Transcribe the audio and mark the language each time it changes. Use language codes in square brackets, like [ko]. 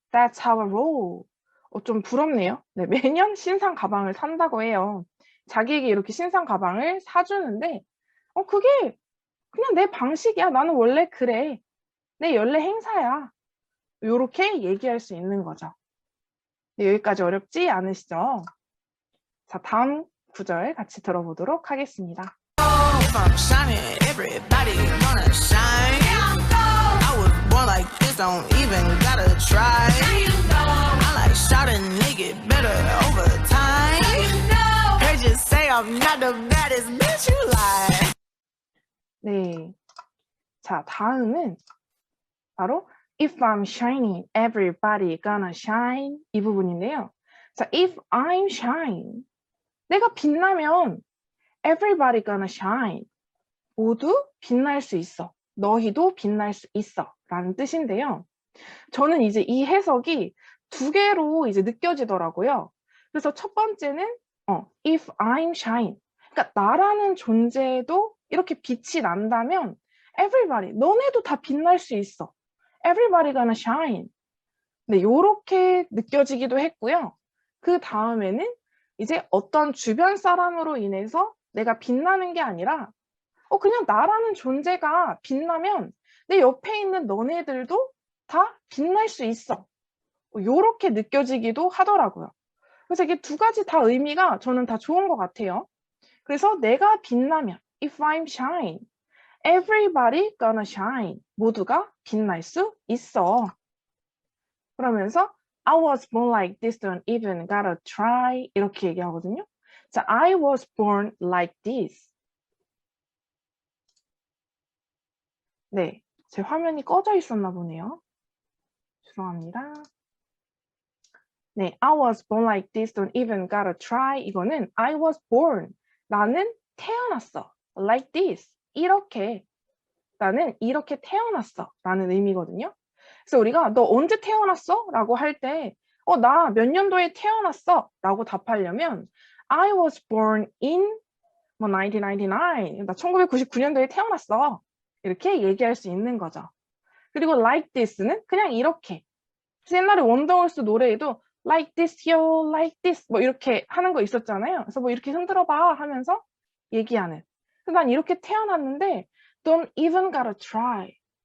[en] That's how I roll. [ko] 좀 부럽네요. 네, 매년 신상 가방을 산다고 해요. 자기에게 이렇게 신상 가방을 사주는데 그게 그냥 내 방식이야. 나는 원래 그래. 내 연례 행사야. 요렇게 얘기할 수 있는 거죠. 네, 여기까지 어렵지 않으시죠? 자, 다음 구절 같이 들어보도록 하겠습니다. [en] If I'm shining, everybody gonna shine. I was born like this, don't even gotta try. I like shouting, nigga, better over time. Heard you say I'm not the baddest bitch you like. [ko] 네. 자, 다음은 바로 [en] If I'm shining, everybody gonna shine [ko] 이 부분인데요. 자, [en] if I'm shine, [ko] 내가 빛나면 [en] everybody gonna shine, [ko] 모두 빛날 수 있어. 너희도 빛날 수 있어 라는 뜻인데요. 저는 이제 이 해석이 두 개로 이제 느껴지더라고요. 그래서 첫 번째는 [en] if I'm shine, [ko] 그러니까 나라는 존재도 이렇게 빛이 난다면 everybody, 너네도 다 빛날 수 있어. [en] Everybody gonna shine. [ko] 네, 요렇게 느껴지기도 했고요. 그 다음에는 이제 어떤 주변 사람으로 인해서 내가 빛나는 게 아니라 그냥 나라는 존재가 빛나면 내 옆에 있는 너네들도 다 빛날 수 있어. 요렇게 느껴지기도 하더라고요. 그래서 이게 두 가지 다 의미가 저는 다 좋은 것 같아요. 그래서 내가 빛나면 [en] if I'm shine, everybody gonna shine. [ko] 모두가 빛날 수 있어. 그러면서 [en] I was born like this, don't even gotta try. [ko] 이렇게 얘기하거든요. 자, [en] I was born like this. [ko] 네, 제 화면이 꺼져 있었나 보네요. 죄송합니다. [en] 네, I was born like this, don't even gotta try. [ko] 이거는 [en] I was born. [ko] 나는 태어났어. [en] Like this. [ko] 이렇게. 나는 이렇게 태어났어. 라는 의미거든요. 그래서 우리가 너 언제 태어났어? 라고 할 때 나 몇 년도에 태어났어? 라고 답하려면 [en] I was born in 1999. [ko] 나 1999년도에 태어났어. 이렇게 얘기할 수 있는 거죠. 그리고 like this는 그냥 이렇게. 그래서 옛날에 원더걸스 노래에도 [en] like this, yo, like this [ko] 뭐 이렇게 하는 거 있었잖아요. 그래서 뭐 이렇게 흔들어봐 하면서 얘기하는. 그래서 난 이렇게 태어났는데 [en] don't even gotta try.